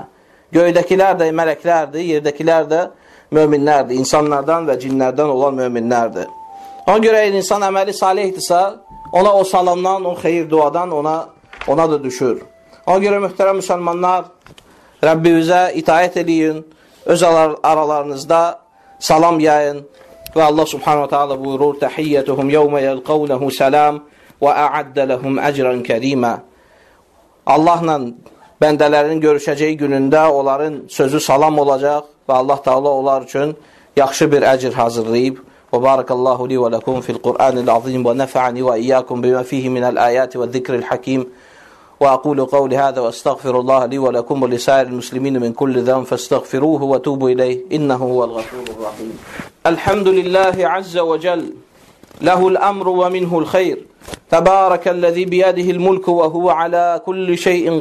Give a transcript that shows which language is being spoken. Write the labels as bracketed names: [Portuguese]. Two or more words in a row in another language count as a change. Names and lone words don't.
[Azerbaijani] Göydəkilər də mələklərdir, yerdəkilər də möminlərdir, insanlardan və cinlərdən olan möminlərdir. Ona görə insan əməli salihdirsə, ona o salamdan, o xeyir duadan ona da düşür. Ona görə mühtərəm müsəlmanlar, Rəbbimizə itaət eləyin, öz aralarınızda salam yayın və Allah [Arabic] سبحانه وتعالى [Azerbaijani] buyurur: [Arabic] "تحيتهم يوم يلقونه سلام وأعد لهم أجرا كريما." [Azerbaijani] Allahla bəndələrin görüşəcəyi günündə onların sözü salam olacaq və Allah Taala onlar üçün yaxşı bir əcr hazırlayıb. [Arabic] وبارك الله لي ولكم في القرآن العظيم ونفعني وإياكم بما فيه من الآيات والذكر الحكيم. وأقول قولي هذا وأستغفر الله لي ولكم ولسائر المسلمين من كل ذنب فاستغفروه وتوبوا إليه إنه هو الغفور الرحيم. الحمد لله عز وجل له الأمر ومنه الخير تبارك الذي بيده الملك وهو على كل شيء